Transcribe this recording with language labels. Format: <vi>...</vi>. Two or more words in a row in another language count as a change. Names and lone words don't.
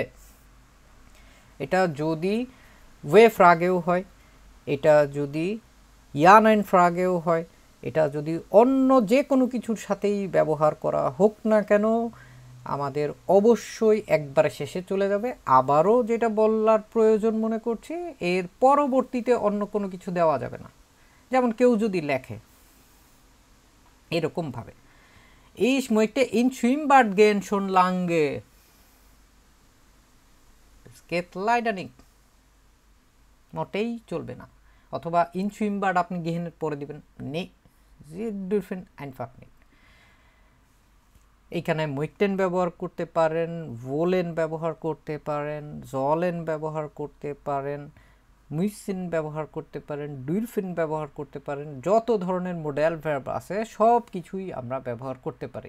<bn>এটা যদি ওয়ে ফ্রাগেও হয়, এটা যদি ইয়ানাইন ফ্রাগেও হয়, এটা যদি অন্য যে কোনো কিছুর সাথেই ব্যবহার করা হোক না কেন, আমাদের অবশ্যই একবারে শেষে চলে যাবে। আবারও যেটা বলার প্রয়োজন মনে করছি, এর পরবর্তীতে অন্য কোনো কিছু দেওয়া যাবে না। যেমন কেউ যদি লেখে এরকমভাবে</bn> <de>ich möchte in Schwimmbad gehen schon lange, es geht leider nicht,</de> <bn>মোটেই চলবে না। অথবা</bn> <de>in Schwimmbad</de> <bn>আপনি গেহেনের পরে দিবেন নে,</bn> <de>sie dürfen einfach nicht।</de> <bn>এইখানে মইটেন ব্যবহার করতে পারেন, ভোলেন ব্যবহার করতে পারেন, জলেন ব্যবহার করতে পারেন, মুইসিন ব্যবহার করতে পারেন, ডুইলফিন ব্যবহার করতে পারেন। যত ধরনের মোডাল ভার্ব আছে সব কিছুই আমরা ব্যবহার করতে পারি।</bn>